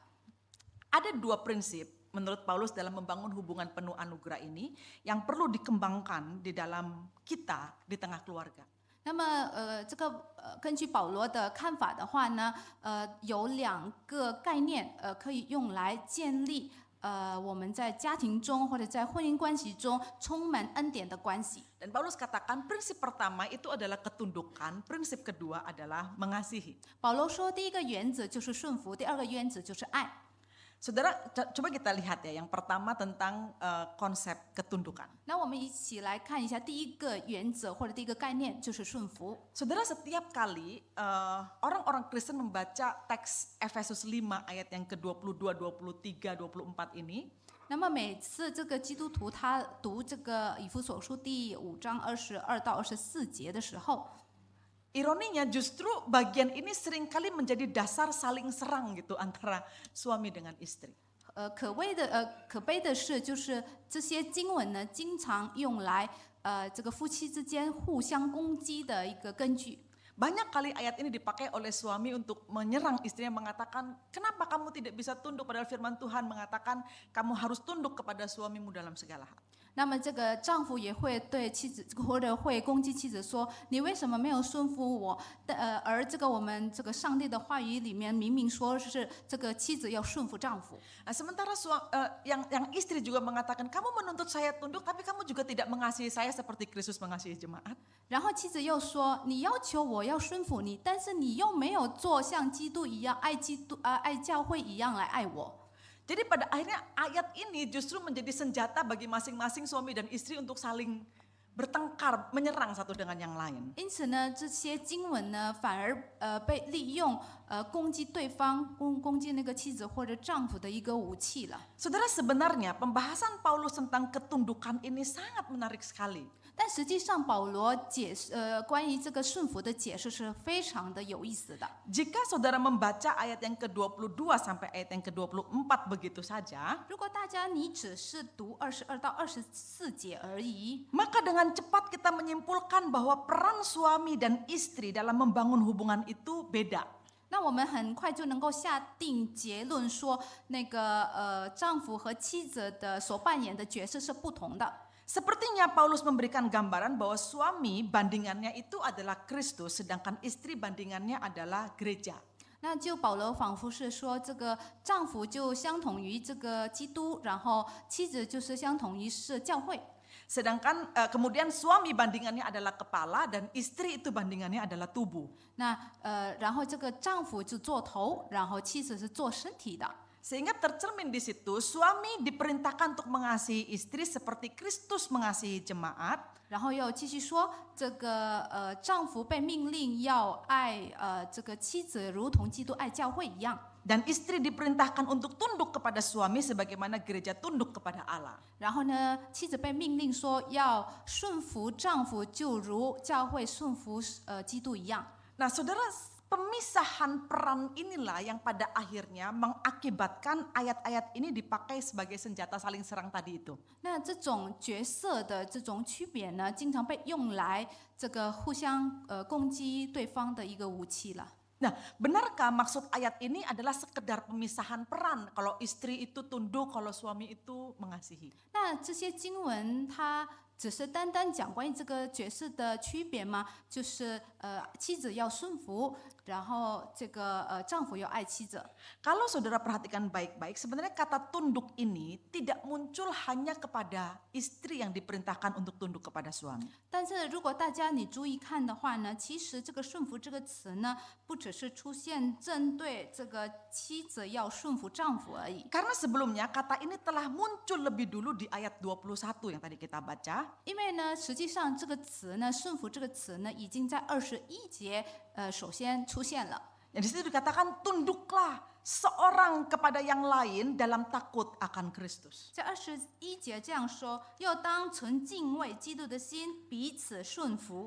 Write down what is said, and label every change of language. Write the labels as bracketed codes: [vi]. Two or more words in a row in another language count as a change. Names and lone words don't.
[id] Ada dua prinsip menurut Paulus dalam membangun hubungan penuh anugerah ini yang perlu dikembangkan di dalam kita di tengah keluarga. [zh] 那么，这个根据保罗的看法的话呢，有2个概念，可以用来建立我们在家庭中或者在婚姻关系中充满恩典的关系。 [id] Dan Paulus katakan prinsip pertama itu adalah ketundukan, prinsip kedua adalah mengasihi. [zh] 保罗说，第一个原则就是顺服，第2个原则就是爱。 [id] Saudara, coba kita lihat ya, yang pertama tentang konsep ketundukan. [zh] 那我们一起来看一下第一个原则或者第一个概念，就是顺服。 [id] Saudara, setiap kali orang-orang Kristen membaca teks Efesus 5 ayat yang ke-22, 23, 24 ini, [zh] 那么每次这个基督徒他读这个以弗所书第5章22到24节的时候， [id] ironinya justru bagian ini seringkali menjadi dasar saling serang gitu antara suami dengan istri. [zh] 可悲的是，就是这些经文呢，经常用来这个夫妻之间互相攻击的一个根据。 [id] Banyak kali ayat ini dipakai oleh suami untuk menyerang istrinya, mengatakan, kenapa kamu tidak bisa tunduk, padahal firman Tuhan mengatakan kamu harus tunduk kepada suamimu dalam segala hal. [zh] 那么这个丈夫也会对妻子或者会攻击妻子说：“你为什么没有顺服我？” 而这个我们这个上帝的话语里面明明说是这个妻子要顺服丈夫。 [id] Nah, sementara yang istri juga mengatakan, kamu menuntut saya tunduk, tapi kamu juga tidak mengasihi saya seperti Kristus mengasihi jemaat. [zh] 然后妻子又说：“你要求我要顺服你，但是你又没有做像基督一样爱教会一样来爱我。” [id] Jadi pada akhirnya ayat ini justru menjadi senjata bagi masing-masing suami dan istri untuk saling bertengkar, menyerang satu dengan yang lain. [zh] 因此呢，这些经文呢，反而被利用攻击对方，攻击那个妻子或者丈夫的一个武器了。 [id] Saudara, sebenarnya pembahasan Paulus tentang ketundukan ini sangat menarik sekali. [zh] 但实际上，保罗关于这个顺服的解释是非常的有意思的。 [id] Jika saudara membaca ayat yang ke-22 sampai ayat yang ke-24 begitu saja, [zh] 如果大家你只是读22到24节而已， [id] maka dengan cepat kita menyimpulkan bahwa peran suami dan istri dalam membangun hubungan itu beda. [zh] 那我们很快就能够下定结论说，那个丈夫和妻子的所扮演的角色是不同的。 [id] Sepertinya Paulus memberikan gambaran bahwa suami bandingannya itu adalah Kristus, sedangkan istri bandingannya adalah gereja. [zh] 那就保罗仿佛是说，这个丈夫就相同于这个基督，然后妻子就是相同于是教会。 [id] Sedangkan kemudian suami bandingannya adalah kepala dan istri itu bandingannya adalah tubuh. [zh] 那然后这个丈夫就做头，然后妻子是做身体的。 [id] Sehingga tercermin di situ suami diperintahkan untuk mengasihi istri seperti Kristus mengasihi jemaat. [zh] 然后又继续说，这个丈夫被命令要爱这个妻子，如同基督爱教会一样。 [id] Dan istri diperintahkan untuk tunduk kepada suami sebagaimana gereja tunduk kepada Allah. [zh] 然后呢，妻子被命令说要顺服丈夫，就如教会顺服基督一样。 [id] Nah, saudara, pemisahan peran inilah yang pada akhirnya mengakibatkan ayat-ayat ini dipakai sebagai senjata saling serang tadi itu. [zh] 那这种角色的这种区别呢，经常被用来这个互相攻击对方的一个武器了。 [id] Nah, benarkah maksud ayat ini adalah sekedar pemisahan peran? Kalau istri itu tunduk, kalau suami itu mengasihi. [zh] 那这些经文它只是单单讲关于这个角色的区别吗？就是妻子要顺服，然后这个丈夫要爱妻子。 [id] Kalau saudara perhatikan baik-baik, sebenarnya kata tunduk ini tidak muncul hanya kepada istri yang diperintahkan untuk tunduk kepada suami. [zh] 但是如果大家你注意看的话呢，其实这个顺服这个词呢，不只是出现针对这个妻子要顺服丈夫而已。 [id] Karena sebelumnya kata ini telah muncul lebih dulu di ayat 21 yang tadi kita baca. [zh] 因为呢，实际上这个词呢，顺服这个词呢，已经在21节首先出现了。 [id] Yang di situ dikatakan tunduklah seorang kepada yang lain dalam takut akan Kristus. [zh] 在21节这样说，又当存敬畏基督的心，彼此顺服。